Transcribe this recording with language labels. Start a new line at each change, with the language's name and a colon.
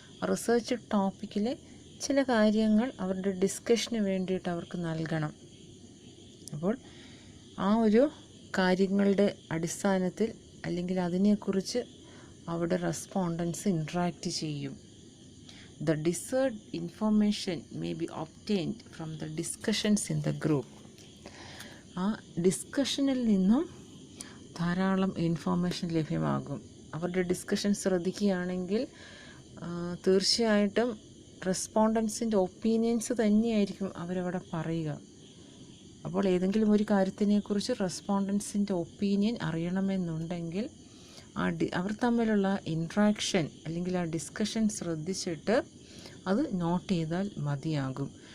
Malayalam: Research ടോപ്പിക്കിലെ ചില കാര്യങ്ങൾ അവരുടെ ഡിസ്കഷന് വേണ്ടിയിട്ട് അവർക്ക് നൽകണം. അപ്പോൾ ആ ഒരു കാര്യങ്ങളുടെ അടിസ്ഥാനത്തിൽ അല്ലെങ്കിൽ അതിനെക്കുറിച്ച് അവിടെ റെസ്പോണ്ടൻസ് ഇൻട്രാക്റ്റ് ചെയ്യും.
English: The desired information may be obtained from the discussions in the group.
Malayalam: ആ ഡിസ്കഷനിൽ നിന്നും ധാരാളം ഇൻഫോർമേഷൻ ലഭ്യമാകും. അവരുടെ ഡിസ്കഷൻ ശ്രദ്ധിക്കുകയാണെങ്കിൽ തീർച്ചയായിട്ടും റെസ്പോണ്ടൻസിൻ്റെ ഒപ്പീനിയൻസ് തന്നെയായിരിക്കും അവരവിടെ പറയുക. അപ്പോൾ ഏതെങ്കിലും ഒരു കാര്യത്തിനെക്കുറിച്ച് റെസ്പോണ്ടൻസിൻ്റെ ഒപ്പീനിയൻ അറിയണമെന്നുണ്ടെങ്കിൽ അവർ തമ്മിലുള്ള ഇൻട്രാക്ഷൻ അല്ലെങ്കിൽ ആ ഡിസ്കഷൻ ശ്രദ്ധിച്ചിട്ട് അത് നോട്ട് ചെയ്താൽ മതിയാകും.